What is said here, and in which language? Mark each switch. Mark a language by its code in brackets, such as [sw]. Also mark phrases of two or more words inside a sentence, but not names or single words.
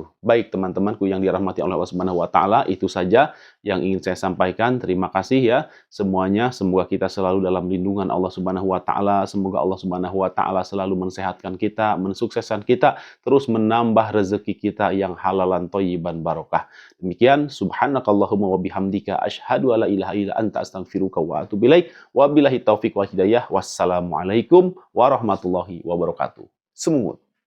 [id] Baik teman-temanku yang dirahmati oleh Allah [ar] سبحانه وتعالى, [id] itu saja yang ingin saya sampaikan. Terima kasih ya semuanya. Semoga kita selalu dalam lindungan Allah [ar] سبحانه وتعالى. [id] Semoga Allah [ar] سبحانه وتعالى [id] selalu mensehatkan kita, mensukseskan kita, terus menambah rezeki kita yang [ar] حلالا طيبا بركة. [id] Demikian, [ar] سبحانك اللهم وبحمدك أشهد أن لا إله إلا أنت أستغفرك وأتوب إليك. وبالله التوفيق والهداية. والسلام عليكم ورحمة الله وبركاته. [id] Semut.